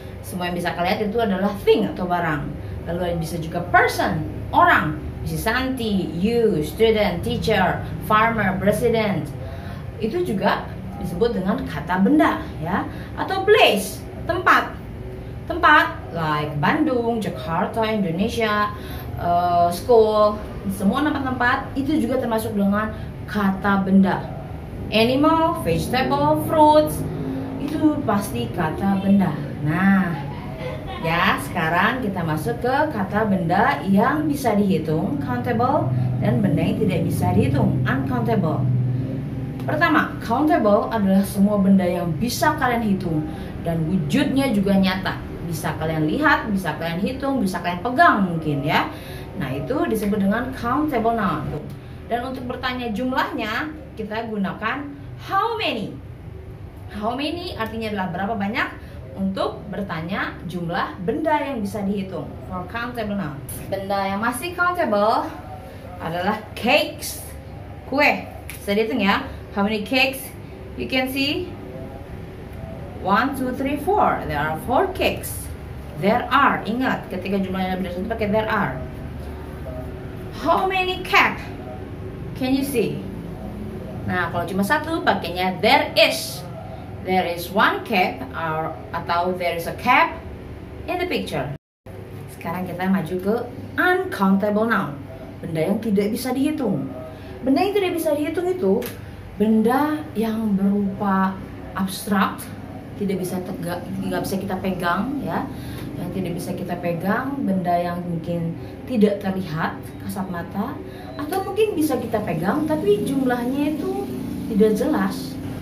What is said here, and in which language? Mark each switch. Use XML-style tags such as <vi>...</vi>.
<id>Semua yang bisa kalian lihat itu adalah thing atau barang. Lalu bisa juga person, orang, Mrs.</id> <en>Santi, you, student, teacher, farmer, president.</en> <id>Itu juga disebut dengan kata benda, ya. Atau place, tempat. Tempat like Bandung, Jakarta, Indonesia, school, semua tempat-tempat itu juga termasuk dengan kata benda. Animal, vegetable, fruits, itu pasti kata benda. Nah, ya sekarang kita masuk ke kata benda yang bisa dihitung, countable, dan benda yang tidak bisa dihitung, uncountable. Pertama, countable adalah semua benda yang bisa kalian hitung dan wujudnya juga nyata. Bisa kalian lihat, bisa kalian hitung, bisa kalian pegang mungkin ya. Nah, itu disebut dengan countable noun. Dan untuk bertanya jumlahnya, kita gunakan how many. How many artinya adalah berapa banyak. Untuk bertanya jumlah benda yang bisa dihitung</id> <en>for countable noun.</en> <id>Benda yang masih countable adalah cakes, kue. Bisa dihitung ya.</id> <en>How many cakes you can see? 1, 2, 3, 4. There are 4 cakes. There are.</en> <id>Ingat, ketika jumlahnya lebih dari satu pakai there are.</id> <en>How many cap can you see?</en> <id>Nah, kalau cuma satu pakainya</id> <en>there is. There is one cap atau there is a cap in the picture.</en> <id>Sekarang kita maju ke uncountable noun, benda yang tidak bisa dihitung. Benda yang tidak bisa dihitung itu benda yang berupa abstrak, tidak bisa kita pegang ya, yang tidak bisa kita pegang, benda yang mungkin tidak terlihat kasat mata, atau mungkin bisa kita pegang tapi jumlahnya itu tidak jelas.</id>